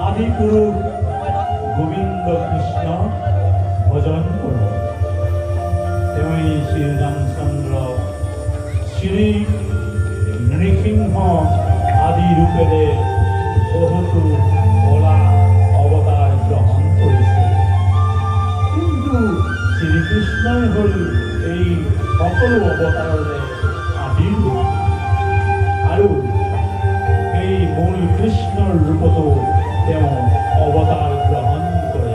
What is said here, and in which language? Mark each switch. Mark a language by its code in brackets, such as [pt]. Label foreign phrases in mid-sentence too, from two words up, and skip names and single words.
[bn] গুরু গোবিন্দ কৃষ্ণ ভজন করো তেমনি শ্রী রামচন্দ্র [as] শ্রী নৃসিংহ আদি রূপেৰে বহুতো কলা অৱতাৰ গ্ৰহণ কৰিছে কিন্তু শ্ৰীকৃষ্ণই হ'ল এই সকলো অৱতাৰৰে আদিৰ ৰূপ আৰু এই মূল কৃষ্ণৰ ৰূপতো তেওঁ অৱতাৰ গ্ৰহণ কৰে